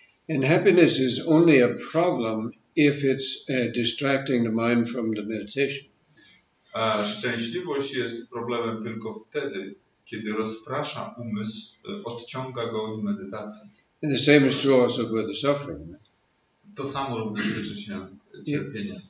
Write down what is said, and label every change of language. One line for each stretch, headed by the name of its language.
English: And happiness is only a problem if it's distracting the mind from the meditation.
Polish: A szczęśliwość jest problemem tylko wtedy, kiedy rozprasza umysł, odciąga go z medytacji.
English: And the same is true also with the suffering.
Polish: To samo również tyczy się cierpienia.